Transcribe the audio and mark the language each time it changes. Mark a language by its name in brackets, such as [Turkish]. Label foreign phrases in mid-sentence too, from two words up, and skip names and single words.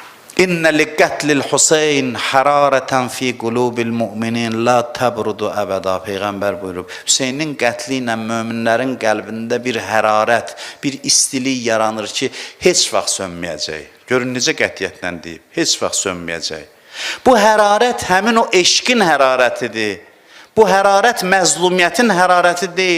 [Arabic] إن لقتل الحسين حرارة في قلوب المؤمنين لا تبرد أبدا. [Azerbaijani] Peyğəmbər buyurub, Hüseynin qətli ilə möminlərin qəlbində bir hərarət, bir istilik yaranır ki, heç vaxt sönməyəcək. Görün necə qətiyyətlə deyib, heç vaxt sönməyəcək. Bu hərarət həmin o eşqin hərarətidir. Bu hərarət məzlumiyyətin hərarəti deyil.